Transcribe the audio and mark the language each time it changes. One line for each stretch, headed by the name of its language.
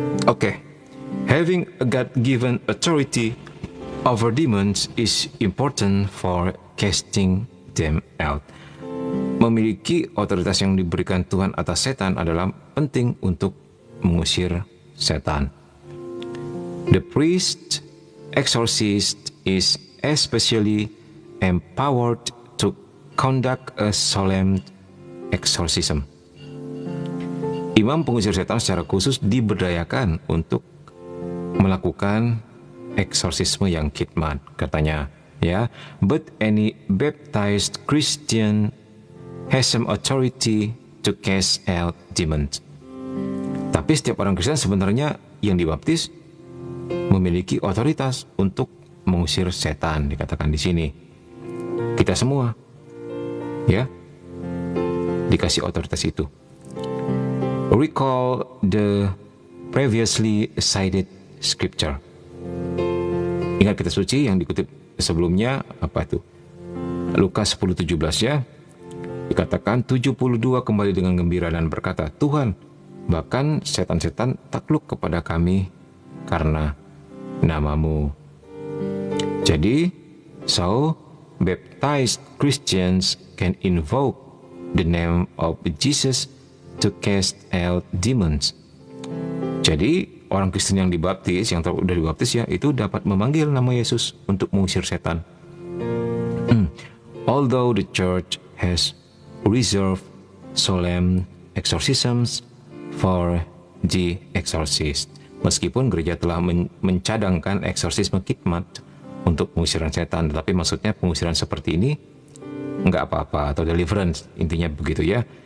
English: Oke, having a God-given authority over demons is important for casting them out.
Indonesian: Memiliki otoritas yang diberikan Tuhan atas setan adalah penting untuk mengusir setan.
English: The priest exorcist is especially empowered to conduct a solemn exorcism.
Indonesian: Imam pengusir setan secara khusus diberdayakan untuk melakukan eksorsisme yang khidmat, katanya, ya.
English: But any baptized Christian has some authority to cast out demons.
Indonesian: Tapi setiap orang Kristen sebenarnya yang dibaptis memiliki otoritas untuk mengusir setan, dikatakan di sini. Kita semua, ya, dikasih otoritas itu.
English: Recall the previously cited scripture.
Indonesian: Ingat kitab suci yang dikutip sebelumnya, apa itu? Lukas 10:17 ya. Dikatakan 72 kembali dengan gembira dan berkata, Tuhan, bahkan setan-setan takluk kepada kami karena namamu.
English: Jadi, so baptized Christians can invoke the name of Jesus to cast out demons.
Indonesian: Jadi, orang Kristen yang dibaptis, yang sudah dibaptis ya, itu dapat memanggil nama Yesus untuk mengusir setan.
English: Although the church has reserved solemn exorcisms for the exorcist.
Indonesian: Meskipun gereja telah mencadangkan eksorsisme khidmat untuk pengusiran setan, tetapi maksudnya pengusiran seperti ini nggak apa-apa, atau deliverance, intinya begitu ya.